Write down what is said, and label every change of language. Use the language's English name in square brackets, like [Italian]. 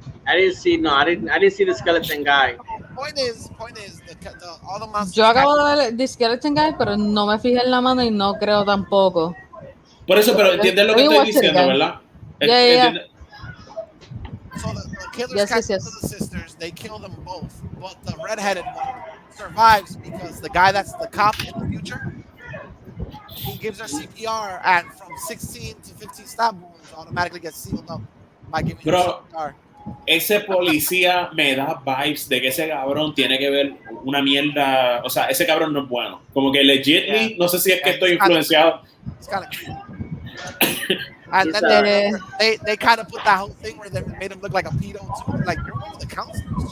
[English] I didn't see the skeleton guy. Point is, all the monsters. [Spanish] Yo acabo de ver The Skeleton Guy, pero no me fijé en la mano y no creo tampoco. Por eso, pero entiendes lo que estoy diciendo, ¿verdad? [English] Yeah. So the killers Yes. catch the sisters, they kill them both, but the redheaded one survives because the guy that's the cop in the future, he gives her CPR, and from 16 to 15 stab wounds automatically gets sealed up by giving her CPR. [Spanish] Ese policía me da vibes de que ese cabrón tiene que ver una mierda, o sea, ese cabrón no es bueno. Como que legitly, no sé si es que estoy influenciado. [English] It's kind of creepy. And then they kind of put that whole thing where they made him look like a pedo too. Like, you're one of the counselors.